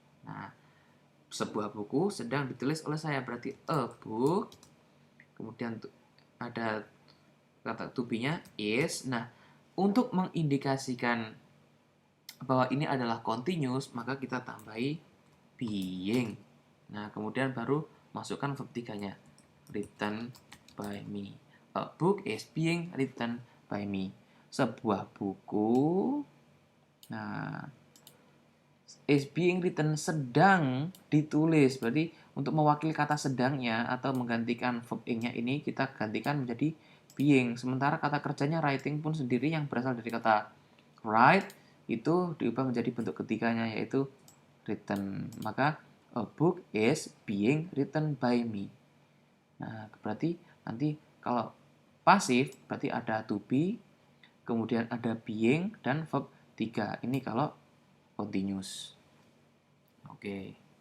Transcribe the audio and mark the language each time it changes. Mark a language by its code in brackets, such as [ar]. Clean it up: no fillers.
[id] Nah, sebuah buku sedang ditulis oleh saya berarti [en] a book. [id] Kemudian ada kata to be-nya is. Nah, untuk mengindikasikan bahwa ini adalah continuous, maka kita tambahi being. Nah, kemudian baru masukkan verb 3-nya. [en] Written by me. A book is being written by me. [id] Sebuah buku, nah, [en] is being written [id] sedang ditulis. Berarti untuk mewakili kata sedangnya atau menggantikan verb ing-nya ini kita gantikan menjadi being. Sementara kata kerjanya writing pun sendiri yang berasal dari kata write itu diubah menjadi bentuk ketiganya yaitu written. [en] Maka a book is being written by me. [id] Nah, berarti nanti kalau pasif berarti ada to be, kemudian ada being dan verb 3. Ini kalau continuous. Oke.